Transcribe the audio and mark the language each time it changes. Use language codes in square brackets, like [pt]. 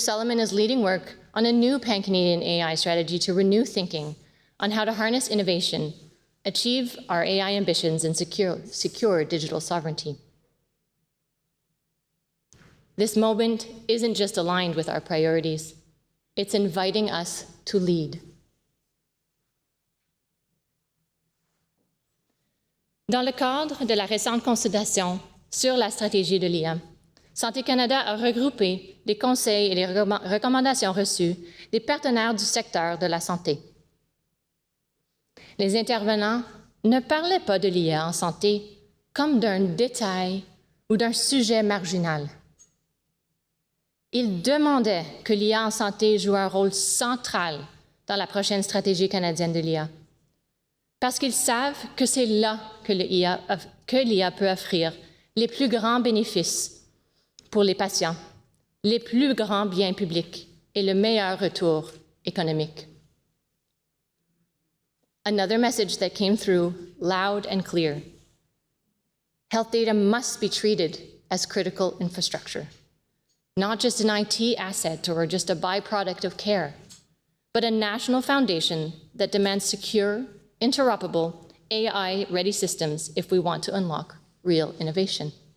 [en] Solomon is leading work on a new pan-Canadian AI strategy to renew thinking on how to harness innovation, achieve our AI ambitions, and secure digital sovereignty. This moment isn't just aligned with our priorities, it's inviting us to lead. [fr] Dans le cadre de la récente consultation sur la stratégie de l'IA, Santé Canada a regroupé les conseils et les recommandations reçues des partenaires du secteur de la santé. Les intervenants ne parlaient pas de l'IA en santé comme d'un détail ou d'un sujet marginal. Ils demandaient que l'IA en santé joue un rôle central dans la prochaine stratégie canadienne de l'IA, parce qu'ils savent que c'est là que l'IA que l'IA peut offrir les plus grands bénéfices pour les patients, les plus grands biens publics et le meilleur retour économique. [en] Another message that came through loud and clear. Health data must be treated as critical infrastructure, not just an IT asset or just a byproduct of care, but a national foundation that demands secure, interoperable, AI-ready systems if we want to unlock real innovation.